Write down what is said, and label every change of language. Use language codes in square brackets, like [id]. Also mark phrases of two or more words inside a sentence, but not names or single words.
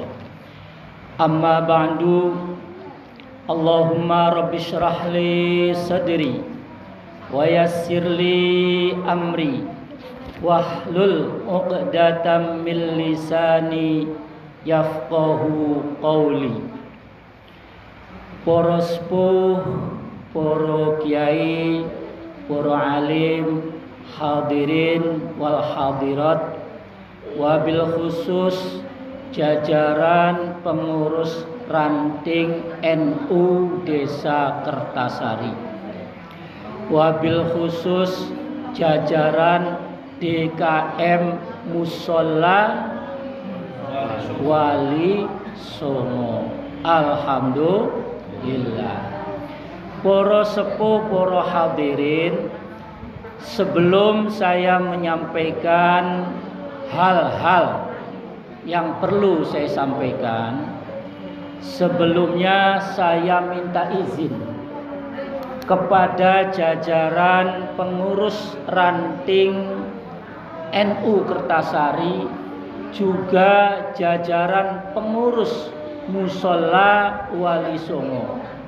[ar] أما بعد. اللهم رب اشرح لي صدري ويسر لي أمري واحلل عقدة من لساني يفقهوا قولي. [id] Para sepuh, para kiai, para alim, [ar] حاضرين والحاضرات، وبالخصوص [id] jajaran pengurus ranting NU Desa Kertasari, [ar] وبالخصوص [id] jajaran DKM Mushola Wali Songo. Alhamdulillah. Para sepuh, para hadirin, sebelum saya menyampaikan hal-hal yang perlu saya sampaikan, sebelumnya saya minta izin kepada jajaran pengurus ranting NU Kertasari, juga jajaran pengurus Mushola Wali Songo,